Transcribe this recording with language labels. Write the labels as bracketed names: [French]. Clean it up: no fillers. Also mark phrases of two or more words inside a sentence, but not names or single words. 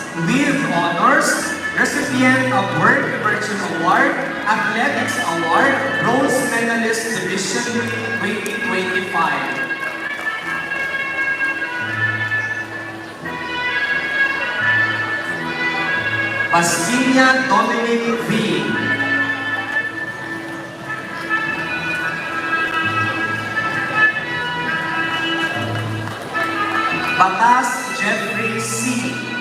[English] With honors, recipient of Word Immersion Award, Athletics Award, Bronze Medalist Division 2025. Pasquilla Dominic V. Batas Jeffrey C.